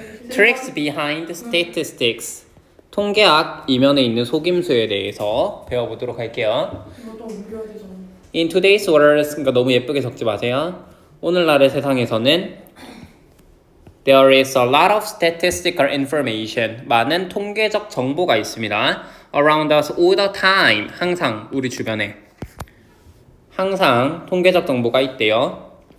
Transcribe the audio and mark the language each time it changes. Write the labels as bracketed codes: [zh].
[en] Tricks behind statistics. [ko] 통계학 이면에 있는 속임수에 대해서 배워보도록 할게요. 이거 또 옮겨야 되잖아. [en] In today's world, [ko] 그러니까 너무 예쁘게 적지 마세요. 오늘날의 세상에서는 [en] there is a lot of statistical information. [ko] 많은 통계적 정보가 있습니다. [en] Around us all the time. [ko] 항상 우리 주변에. 항상 통계적 정보가 있대요.